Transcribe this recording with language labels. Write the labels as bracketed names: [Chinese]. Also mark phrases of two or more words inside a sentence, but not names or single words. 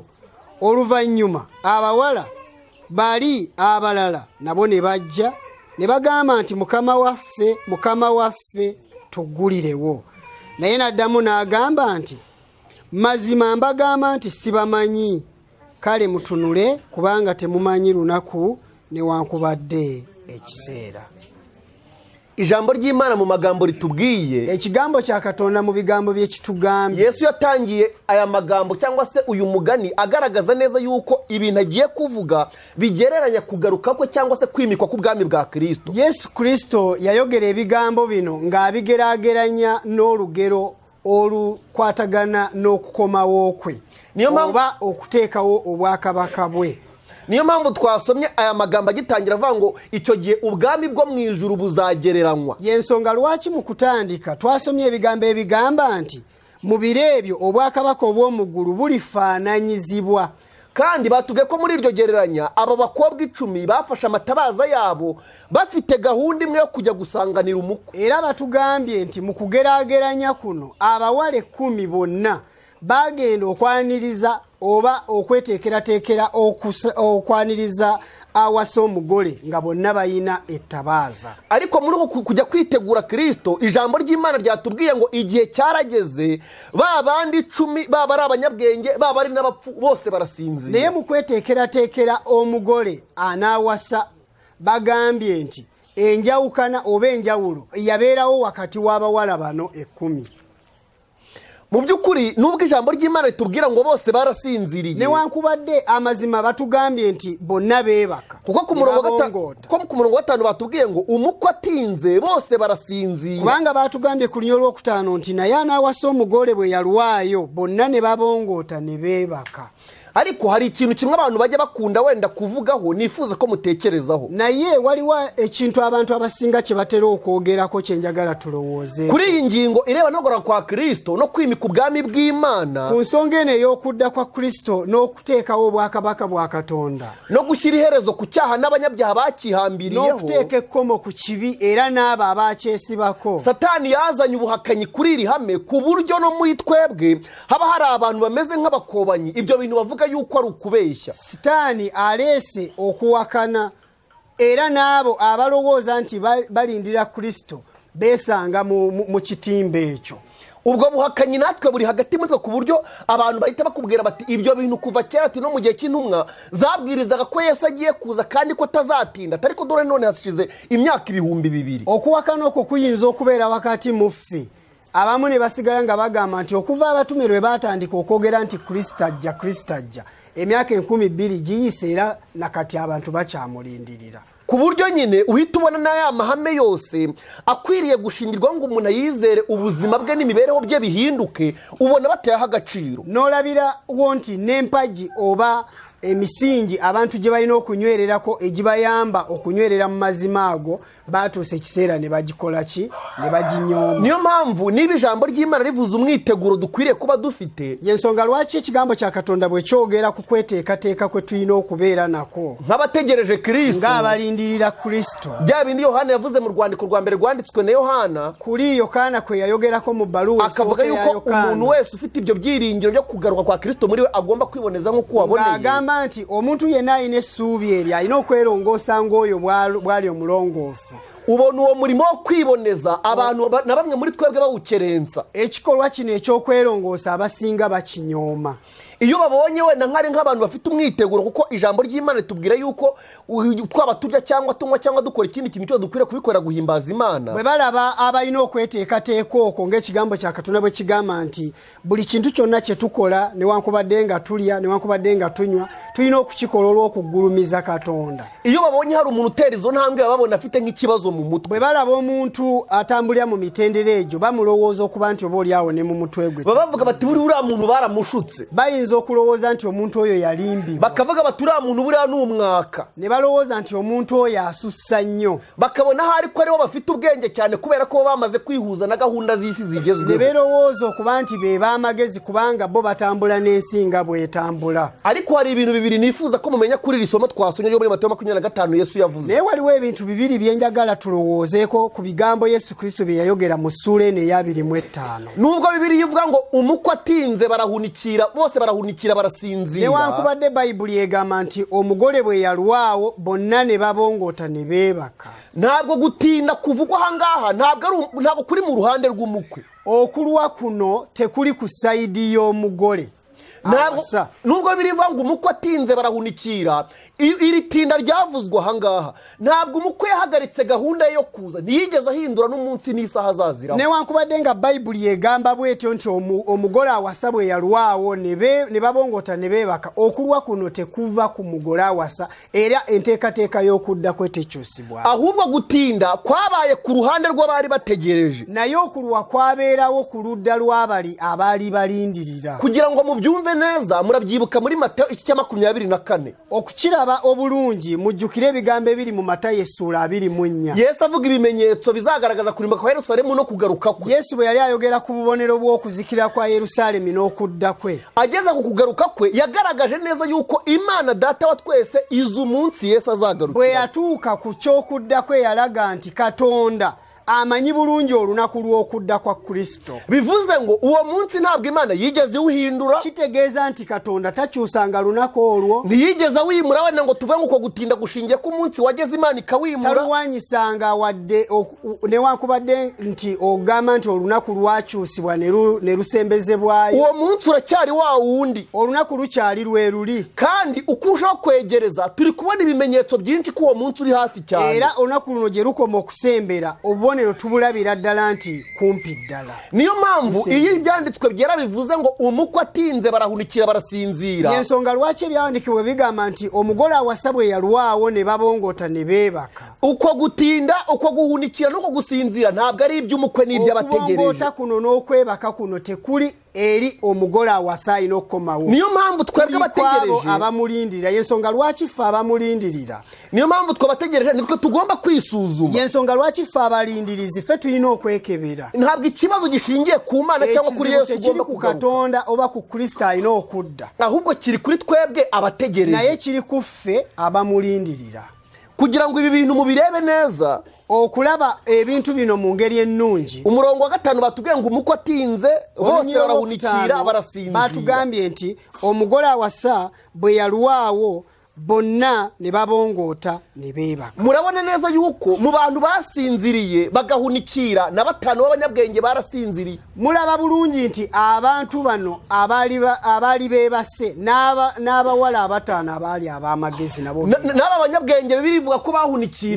[Ganda] Oluvannyuma abawala bali abalala nabo ne bajja ne bagamba nti, mukama waffe tuggulirewo. Naye n'addamu n'agamba nti, mazima mbagamba nti sibamanyi. Kale mutunule kubanga temumanyi lunaku newankubadde ekiseera. [Kinyarwanda] Ijambo ry'Imana mu magambo litubwiye, [Ganda] ekigambo kya Katonda mu bigambo bye kitugambye. [Kinyarwanda] Yesu yatangiye aya magambo cyangwa se uyu mugani agaragaza neza yuko ibintu agiye kuvuga bigereranya kugaruka kwe cyangwa se kwimikwa k'ubwami bwa Kristo. [Ganda] Yesu Kristo yayogera ebigambo bino ng'abigerageranya n'olugero olukwatagana n'okukomawo kwe, oba okuteekawo obwakabaka bwe. [Kinyarwanda] Niyo mpamvu twasomye aya magambo agitangira avuga ngo icyo gihe ubwami bwo mu ijuru buzagereranywa. [Ganda] Yensonga lwaki mu kutandika twasomye ebigambo ebigamba nti mu biro ebyo obwakabaka obw'omugulu bulifaananyizibwa. [Kinyarwanda] Kandi batubwiye ko muri iryo gereranya aba bakobwa 10 bafashe amatabaza yabo bafite gahunda imwe yo kujya gusanganira umukwe. [Ganda] Era batugambye nti mu kugerageranya kuno abawale 10 bonna bagenda okwaniriza oba okweteekerateekera okwaniriza awasa omugole nga bonna bayina ettabaaza. [Kinyarwanda] Ariko muri uko kujya kwitegura Kristo, ijambo ry'Imana ryatubwiye ngo igihe cyarageze ba bandi 10 baba ari abanyabwenge baba ari n'abapfu bose barasinzira. [Ganda] Naye mu kweteekerateekera omugole anaawasa bagambye nti enjawukana oba enjawulo yabeerawo wakati w'abawala bano 10. [Kinyarwanda] Mu byukuri nubwo ijambo ry'Imana litubwira ngo bose barasinziriye, [Ganda] newankubadde amazima batugambye nti bonna beebaka. [Kinyarwanda] Kuko ku murongo wa 5 batubwiye ngo umukwe atinze bose barasinzira. [Ganda] Kubanga batugambye ku lunyiri lw'okutaano nti naye anaawasa omugole bwe yalwayo bonna ne babongoota ne beebaka. [Kinyarwanda] ariko hari ikintu kimwe abantu bajya bakunda wenda kuvugaho nifuza ko mutekerezaho [Ganda] naye waliwo ekintu abantu abasinga kye batera okwogerako kye njagala tulowooze [Kinyarwanda] kuri iyi ngingo ireba no gukora kwa Kristo no kwimika ubwami bw'Imana [Ganda] ku nsonga eno ey'okudda kwa Kristo n'okuteekawo obwakabaka bwa Katonda [Kinyarwanda] no gushyira iherezo ku cyaha n'abanyabyaha bakihambiriyeho [Ganda] n'okuteeka ekkomo ku kibi era n'abo abakyesibako. [Kinyarwanda] Satani yazanye ubuhakanyi kuri iri hame ku buryo no muri twebwe haba hari abantu bameze nk'abakobanyi ibyo bintu bavuga yuko ari ukubeshya. [Ganda] Satani alese okuwakana era n'abo abalowooza nti balindira Kristo besanga mu kitimba ekyo. [Kinyarwanda] Ubwo buhakanyi natwe buri hagati muri ku buryo abantu bahita bakubwira bati ibyo bintu kuva kera ati no mu gihe cy'intumwa zabwirizaga ko Yesu agiye kuza kandi ko tazatinda ariko dore none hashize imyaka 2000. [Ganda] Okuwakana okwo kuyinza okubeera wakati muffe abamu ne basigala nga bagamba nti okuva abatumirwe batandika okwogera nti Kristo ajja emyaka 12 giyise era nakati abantu bakyamulindirira [Kinyarwanda] ku buryo nyine uhita ubona n'aya mahame yose akwiriye gushingirwa ngo umuntu yizere ubuzima bwe n'imibereho bye bihinduke ubona batayaha agaciro. [Ganda] Nolabira wonti n'empagi oba emisingi abantu gye balina okunywererako egibayamba okunywerera mu mazima ago batuuse ekiseera ne bagikola ki ne baginyooma. [Kinyarwanda] Niyo mpamvu niba ijambo ry'Imana rivuze umwiteguro dukwiriye kuba dufite [Ganda] yensonga lwaki ekigambo kya Katonda bwe kyogera ku kweteekateeka kwe tulina okubeera nako [Kinyarwanda] nk'abategereje Kristo [Ganda] ng'abalindirira Kristo. [Kinyarwanda] Bya bindi Yohana yavuze mu rwandiko rwa mbere rwanditswe na Yohana [Ganda] kuri Yohana kwe yayogerako mu baluwa [Kinyarwanda] akavuga yuko umuntu wese ufite ibyo byiringiro byo kugaruka kwa Kristo muri we agomba kwiboneza nk'uko waboneye. [Ganda] Agamba nti omuntu yenna alina essuubi eri alina okwerongoosa ng'oyo bw'ali omulongoofu. [Kinyarwanda] Ubona uwo murimo wo kwiboneza abantu na bamwe muri twebwe bawukerensa. [Ganda] Ekikolwa kino eky'okwerongoosa abasinga bakinyooma. [Kinyarwanda] Iyo babonye wenda nk'abantu bafite umwiteguro kuko ijambo ry'Imana tubwira yuko twaba turya cyangwa tunywa cyangwa dukora ikindi kintu cyo dukwiriye kubikorera guhimbaza Imana. [Ganda] Bwe balaba abalina okweteekateeka okwo ng'ekigambo kya Katonda bwe kigamba nti buli kintu kyonna kye tukola newankubadde nga tulya newankubadde nga tunywa tulina okukikola olw'okugulumiza Katonda. [Kinyarwanda] Iyo babonye hari umuntu utera izo ntambwe babona afite nk'ikibazo mu mutwe. [Ganda] Bwe balaba omuntu atambulira mu mitendera egyo bamulowooza okuba nti oba oliawo ne mu mutwe gwe. [Kinyarwanda] Bavuga bati buri uriya muntu baramushutse. [Ganda] Okulowooza nti omuntu oyo yalimbibwa. [Kinyarwanda] Bakavuga bati uriya muntu buriya n'umwaka. [Ganda] Ne balowooza nti omuntu oyo asussa nnyo. [Kinyarwanda] Bakabona hari ko aribo bafite ubwenge cyane kubera ko bamaze kwihuza na gahunda z'isi zigezweho. [Ganda] Ne berowooza okuba nti be b'amagezi kubanga bo batambula n'ensi nga bw'etambula. [Kinyarwanda] Ariko hari ibintu bibiri nifuza ko mumenya kuri iri somo twasomye muri Maatayo 25 Yesu yavuze. [Ganda] Naye waliwo ebintu bibiri byenjagala tulowoozeeko ku bigambo Yesu Kristo bye yayogera mu ssuula eno eya 25. [Kinyarwanda] Nubwo bibiri yivuga ngo umukwe atinze barahunikira bose barahunikira barasinzira. [Ganda] Newankubadde Bayibuli egamba nti omugole bwe yalwawo bonna ne babongoota ne beebaka. [Kinyarwanda] Ntabwo gutinda kuvugwa ahangaha ntabwo kuri mu ruhande rw'umukwe. [Ganda] Okulwa kuno tekuli ku sayidi y'omugole. [Kinyarwanda] Nubwo birivuga ngo umukwe atinze barahunikira iri tinda ryavuzwa ahangaha ntabwo umukwe yahagaritse gahunda yo kuza ntiyigeze ahindura n'umunsi n'isaha azazira. [Ganda] Newankubadde nga Bayibuli egamba bwetyo nti omugole awasa bwe yalwawo ne babongota ne beebaka okulwa kuno tekuva ku mugole awasa era enteekateeka y'okudda kwe tekyusibwa. [Kinyarwanda] Ahubwo gutinda kwabaye ku ruhande rw'abari bategereje [Ganda] naye okulwa kwabeerawo ku ludda lw'abali abaali balindirira. [Kinyarwanda] Kugira ngo mubyumve neza murabyibuka muri Maatayo 24 [Ganda] okukiraba obulungi mujjukire ebigambo ebiri mu Maatayo 24. [Kinyarwanda] Yesu avuga ibimenyetso bizagaragaza kurimbuka kwa Yerusalemu no kugaruka kwe. [Ganda] Yesu bwe yali ayogera ku bubonero bw'okuzikira kwa Yerusalemu n'okudda kwe [Kinyarwanda] ageza ku kugaruka kwe yagaragaje neza yuko Imana data wa twese izu umunsi Yesu azagarukira. [Ganda] Bwe yatuuka ku ky'okudda kwe yalaga nti Katonda amanyi bulungi olunaku lw'okudda kwa Kristo. [Kinyarwanda] Bivuze ngo uwo munsi ntabwo Imana yigeze uhindura. [Ganda] Kitegeeza nti Katonda takyusanga lunaku olwo. [Kinyarwanda] Ntiyigeze wimura wenda ngo tuve ngo gutinda gushingiye ku munsi wageze Imana ikawimura. [Ganda] Taluwanyisanga wadde newankubadde nti ogamba nti olunaku lwakyusibwa ne lusembezebwayo. [Kinyarwanda] Uwo munsi uracyari wa wundi. [Ganda] Olunaku lukyali lweruli. [Kinyarwanda] Kandi ukurushaho kwegereza turi kubona ibimenyetso byinshi ko uwo munsi uri hafi cyane. [Ganda] Era olunaku luno gye lukoma okusembera tubulabira ddala nti kumpi ddala. [Kinyarwanda] Niyo mpamvu iyi byanditswe byera bivuze ngo umukwe atinze barahunikira barasinzira. [Ganda] Yensonga lwaki ebyandikibwe bigamba nti omugole awasa bwe yalwawo ne babongota ne beebaka. [Kinyarwanda] Uko gutinda uko guhunikira no gusinzira ntabwo ari iby'umukwe n'iby'abategereje. [Ganda] Okubongota kuno n'okwebaka kuno tekuli eri omugole awasa alina okukomawo. [Kinyarwanda] Niyo mpamvu twebwe abategereje [Ganda] abamulindirira yensonga lwaki ffe abamulindirira. [Kinyarwanda] Niyo mpamvu twabategereje nitwe tugomba kwisuzuma. [Ganda] Yensonga lwaki ffe abalindirizi ffe tulina okwekebera. [Kinyarwanda] Ntabwo ikibazo gishingiye ku Mana cyangwa kuri Yesu ugomba [Ganda] ku Katonda oba ku Kristo alina okudda. [Kinyarwanda] Ahubwo kiri kuri twebwe abategereje. [Ganda] Naye kiri ku ffe abamulindirira. [Kinyarwanda] Kugira ngo ibi bintu mubirebe neza [Ganda] okulaba ebintu bino mu ngeri ennungi. [Kinyarwanda] Umurongo wa 5 batubwiye ngo umukwe atinze bose barahunikira barasinzira. [Ganda] Batugambye nti omugole awasa bwe yalwawo bonna ne babongoota ne beebaka. [Kinyarwanda] Murabona neza yuko mu bantu basinziriye bagahunikira na 5 b'abanyabwenge barasinziriye. [Ganda] Mulaba bulungi nti abantu bano abali beebase n'abawala abataano abali ab'amagezi nabo [Kinyarwanda] n'aba abanyabwenge birivuga ko bahunikira